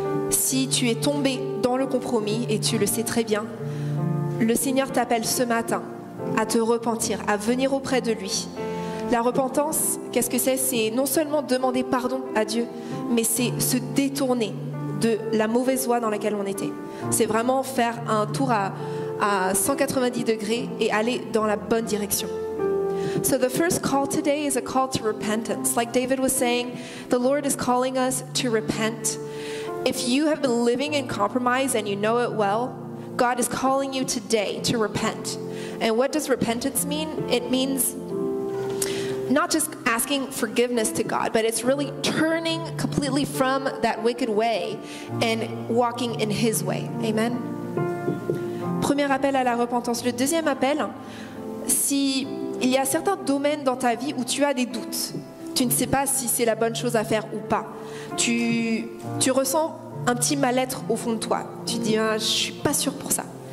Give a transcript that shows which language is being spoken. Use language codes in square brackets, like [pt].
[fr] Si tu es tombé dans le compromis, et tu le sais très bien, le Seigneur t'appelle ce matin à te repentir, à venir auprès de lui. La repentance, qu'est-ce que c'est? C'est non seulement demander pardon à Dieu, mais c'est se détourner de la mauvaise voie dans laquelle on était. C'est vraiment faire un tour à 190 degrés et aller dans la bonne direction. [en] So the first call today is a call to repentance. Like David was saying, the Lord is calling us to repent. If you have been living in compromise and you know it well, God is calling you today to repent. And what does repentance mean? It means not just asking forgiveness to God, but it's really turning completely completely from that wicked way and walking in His way. Amen. [fr] Premier appel à la repentance. Le deuxième appel, si il y a certains domaines dans ta vie où tu as des doutes, tu ne sais pas si c'est la bonne chose à faire ou pas, tu ressens un petit mal-être au fond de toi, tu dis je ne suis pas sûre pour ça.